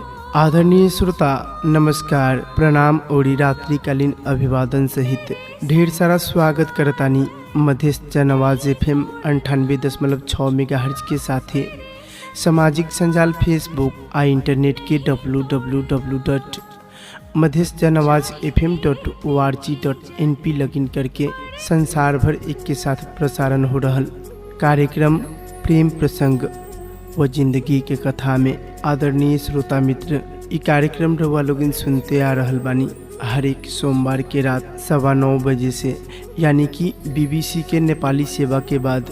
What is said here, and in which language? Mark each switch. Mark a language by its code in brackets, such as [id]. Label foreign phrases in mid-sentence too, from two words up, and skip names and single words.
[bho] आदरणीय श्रोता नमस्कार, प्रणाम और रात्रिकालीन अभिवादन सहित ढेर सारा स्वागत करतानी मधेश नवाज FM 98.6 मेगाहर्ट्ज के साथे सामाजिक संजाल फेसबुक आ इंटरनेट के www.madhesjanawazfm.org.np लॉगिन करके संसार भर एक के साथ प्रसारण हो रहल कार्यक्रम प्रेम प्रसंग व जिंदगी के कथा में। आदरणीय श्रोता मित्र, ई कार्यक्रम रउआ लोगन सुनते आ रहल बानी हर एक सोमवार के रात 9:15 बजे से, यानी कि BBC के नेपाली सेवा के बाद।